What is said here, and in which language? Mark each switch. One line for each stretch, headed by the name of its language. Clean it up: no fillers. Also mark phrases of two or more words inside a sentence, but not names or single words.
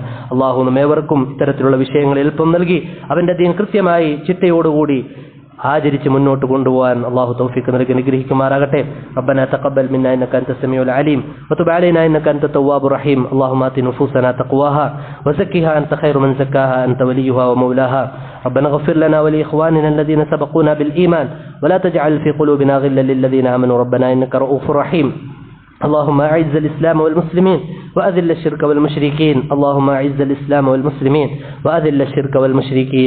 Malayalam: അള്ളാഹു നമ്മേവർക്കും ഇത്തരത്തിലുള്ള വിഷയങ്ങൾ എളുപ്പം നൽകി അവന്റെ ദീൻ കൃത്യമായി ചിട്ടയോടുകൂടി ആചരിച്ച് മുന്നോട്ട് കൊണ്ടുപോകാൻ അല്ലാഹു തൗഫീഖ് നൽകി അനുഗ്രഹിക്കുമാറാകട്ടെ.
Arabic: ربنا تقبل منا إنك أنت السميع العليم وتب علينا إنك أنت التواب الرحيم. اللهم آت نفوسنا تقواها وزكها أنت خير من زكاها أنت وليها ومولاها. ربنا اغفر لنا ولإخواننا الذين سبقونا بالإيمان ولا تجعل في قلوبنا غلا للذين آمنوا ربنا إنك رؤوف رحيم. اللهم أعز الإسلام والمسلمين وأذل الشرك والمشركين. اللهم أعز الإسلام والمسلمين وأذل الشرك والمشركين.